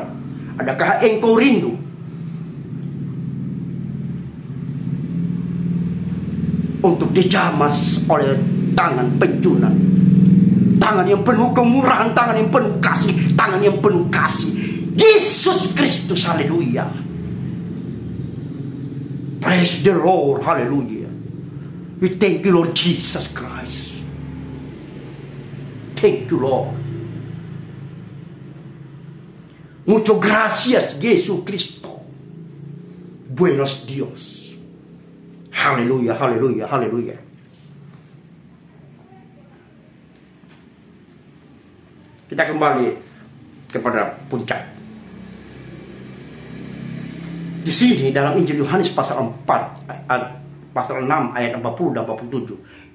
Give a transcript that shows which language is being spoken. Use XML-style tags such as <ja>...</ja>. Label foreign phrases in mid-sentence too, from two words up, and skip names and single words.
<id>Adakah engkau rindu untuk dijamah oleh tangan penjunan, tangan yang penuh kemurahan, tangan yang penuh kasih, tangan yang penuh kasih, Yesus Kristus? Haleluya.</id> <en>Praise the Lord. Hallelujah. We thank you, Lord Jesus Christ. Thank you, Lord.</en> <es>Muchas gracias, Jesucristo. Buenos Dios.</es> <id>Haleluya, haleluya, haleluya. Kita kembali kepada puncak. Di sini dalam Injil Yohanes pasal 4, pasal 6 ayat 40 dan 47.</id>